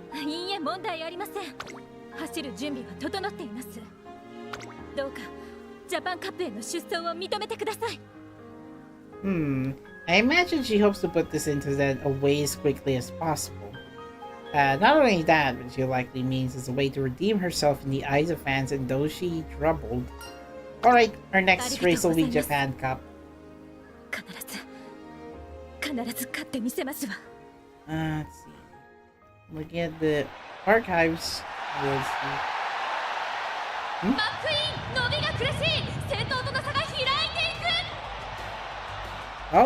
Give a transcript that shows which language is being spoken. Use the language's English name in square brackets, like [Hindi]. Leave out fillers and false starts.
[Japanese] いいえ、問題ありません。走る準備は整っています。どうかジャパンカップへの出走を認めてください。 [English] I imagine she hopes to put this into that away as quickly as possible. Not only that, but she likely means as a way to redeem herself in the eyes of fans and those she troubled. Alright, our next race will be Japan Cup. [Japanese] 必ず勝ってみせますわ。 [English] Let's see. Looking at the archives. We'll see. [Japanese] マックイーン伸びが苦しい。先頭との差が開いていく。 [English] Oh.